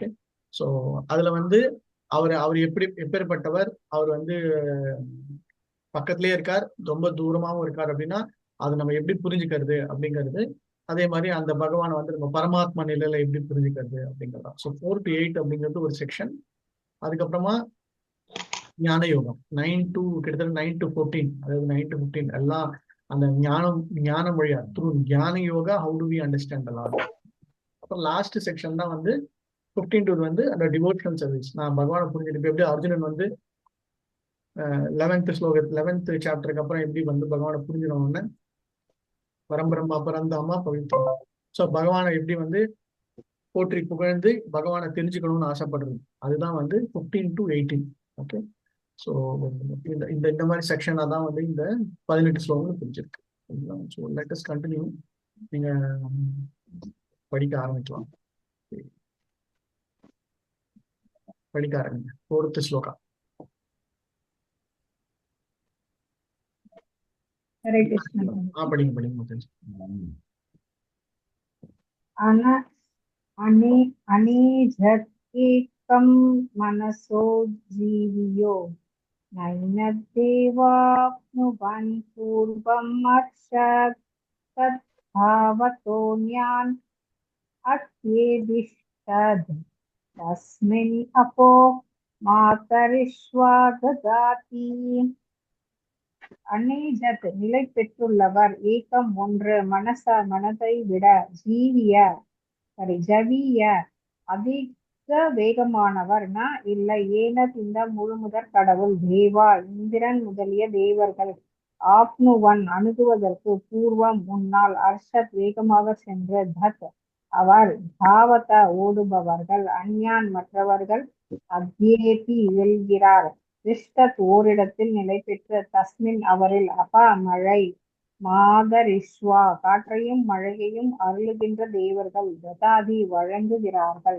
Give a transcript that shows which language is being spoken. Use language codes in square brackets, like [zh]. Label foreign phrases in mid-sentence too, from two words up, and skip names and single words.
[ta] ஸோ அதுல வந்து அவர் எப்பேற்பட்டவர், அவர் வந்து பக்கத்திலே இருக்கார், ரொம்ப தூரமாகவும் இருக்கார் அப்படின்னா அது நம்ம எப்படி புரிஞ்சுக்கிறது அப்படிங்கிறது அதே மாதிரி அந்த பகவானை வந்து நம்ம பரமாத்மா நிலையில எப்படி புரிஞ்சுக்கிறது அப்படிங்கிறதா. ஸோ 4 to 8 அப்படிங்கிறது ஒரு செக்ஷன். அதுக்கப்புறமா ஞான யோகம் 9 to கிட்டத்தட்ட 9 to 14, அதாவது 9 to 15 எல்லாம் அந்த ஞான மொழியா த்ரூ ஞான யோகா [en] how do we understand Lord. [ta] அப்புறம் [en] last section [ta] தான் வந்து 15 to வந்து அந்த [en] devotional service. [ta] நான் பகவானை புரிஞ்சுட்டு எப்படி அர்ஜுனன் வந்து 11th சாப்டருக்கு அப்புறம் எப்படி வந்து பகவானை புரிஞ்சிடணும்னு [sa] परंब्रह्म परंधाम पवित्रम्. [ta] ஸோ பகவானை எப்படி வந்து போற்றி புகழ்ந்து பகவானை தெரிஞ்சுக்கணும்னு ஆசைப்படுறது, அதுதான் வந்து 15 to 18. ஓகே, ஸோ இந்த மாதிரி செக்ஷனாக தான் வந்து இந்த 18 ஸ்லோகங்கள் பிடிச்சிருக்கு. ஸோ [en] let us continue. [ta] நீங்க படிக்க ஆரம்பிக்கலாம். படிக்க ஆரம்பிங்க. 4th ஸ்லோகா. [sa] हरे कृष्ण। [ta] படிங்க முதல். [sa] अनेजत् एकं मनसो जीवियो नैनद्देवाप्नुवन् पूर्वम् अर्षत् तद्भावतोऽन्यान् अत्येदिष्टद् तस्मिन् अपो मातरिष्वा ददाति। [ta] அநேஜத் நிலை பெற்றுள்ளவர், ஏகம் ஒன்று, மனதை விட, ஜவிய அதிக வேகமானவர், இல்லை ஏனத் இந்த முழுமுதற் கடவுள், தேவா இந்திரன் முதலிய தேவர்கள், ஆப்னுவன் அணுகுவதற்கு, பூர்வம் முன்னால், அர்ஷத் வேகமாக சென்று, தத் அவர், தாவத ஓடுபவர்கள், அந்யான் மற்றவர்கள், அத்யேதி வெல்கிறார், திஷ்டத் ஓரிடத்தில் நிலை பெற்ற, தஸ்மின் அவரில், அப்பா மழை, மாதரிஷ்வா காற்றையும் மழையையும் அருளுகின்ற தேவர்கள், ததாதி வழங்குகிறார்கள்.